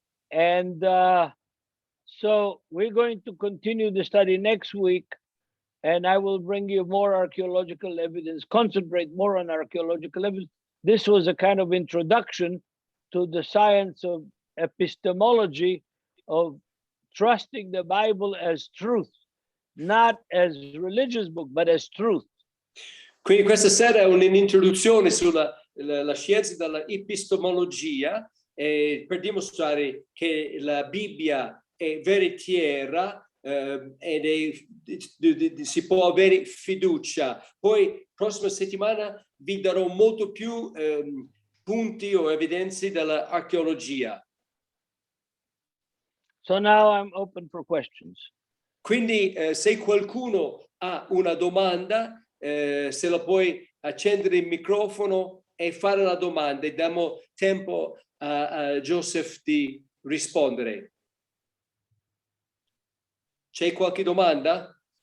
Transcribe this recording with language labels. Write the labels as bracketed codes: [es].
[en] And so we're going to continue the study next week, and I will bring you more archaeological evidence, concentrate more on archaeological evidence. This was a kind of introduction to the science of epistemology, of trusting the Bible as truth, not as religious book, but as truth. [it] Quindi questa sera è un'introduzione sulla la scienza della epistemologia, per dimostrare che la Bibbia è veritiera ed si può avere fiducia. Poi prossima settimana vi darò molto più punti o evidenze dell'archeologia. [en] So now I'm open for questions. [it] Quindi se qualcuno ha una domanda, se la puoi accendere il microfono e fare la domanda, e diamo tempo a Joseph di rispondere. C'è qualche domanda?